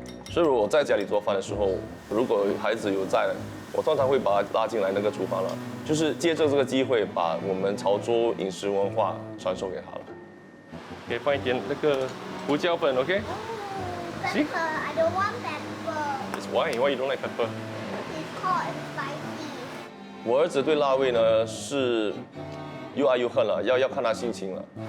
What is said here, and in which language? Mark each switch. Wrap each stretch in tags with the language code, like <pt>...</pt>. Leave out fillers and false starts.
<zh>所以我在家里做饭的时候，如果孩子有在，我通常会把他拉进来那个厨房了，就是借着这个机会把我们潮州饮食文化传授给他了。可以放一点那个胡椒粉 ，OK？</zh> <en>Pepper, I don't want pepper. It's why you don't like pepper? It's hot and spicy.</en> <zh>我儿子对辣味呢是又爱又恨了，要看他心情了。</zh>